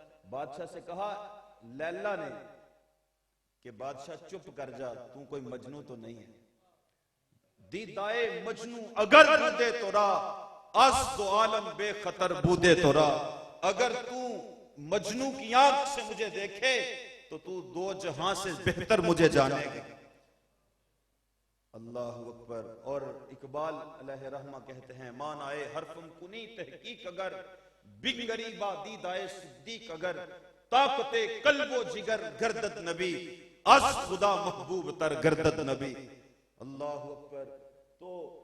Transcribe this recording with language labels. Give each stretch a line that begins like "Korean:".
Urdu: بادشاہ سے کہا لیلا نے کہ بادشاہ چپ کر جا تو کوئی مجنوں تو نہیں ہے.
Persian: دیدائے مجنوں اگر بودے تو را از دو عالم بے خطر بودے تو را.
Urdu: اگر تو مجنوں کی آنکھ سے مجھے دیکھے تو تو دو جہاں سے بہتر مجھے جانے گا. اللہ اکبر۔ اور اقبال علیہ رحمہ کہتے ہیں
Persian: مان آئے حرفم کنی تحقیق اگر بنگری با دیدائے صدیق اگر طاقت قلب و جگر گردد نبی از خدا محبوب تر گردد نبی۔
Urdu: اللہ اکبر۔ تو